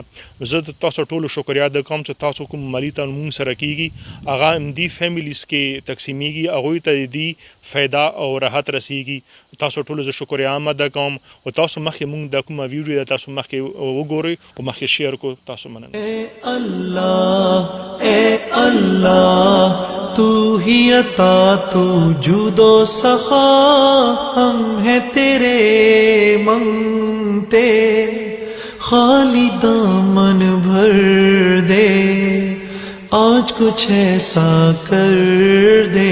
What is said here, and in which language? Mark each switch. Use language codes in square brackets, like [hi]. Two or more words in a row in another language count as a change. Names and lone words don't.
[ps] زه د تاسو ټولو شکریا ادا کوم چې تاسو کوم مالی تعاون مونږ سره کېږي هغه همدې فیملیز کې تقسیمیږي هغوی ته دې فایده او راحت رسیږي. تاسو ټولو زه شکریا هم ادا کوم او تاسو مخکې مونږ دا کومه ویډیو ده تاسو مخکې وګورئ او مخکې شیر کو. تاسو مننه. [ur] اے اللہ تو ہی عطا تو جود و سخا ہم ہیں تیرے منگتے خالی دامن بھر دے آج کچھ ایسا کر دے.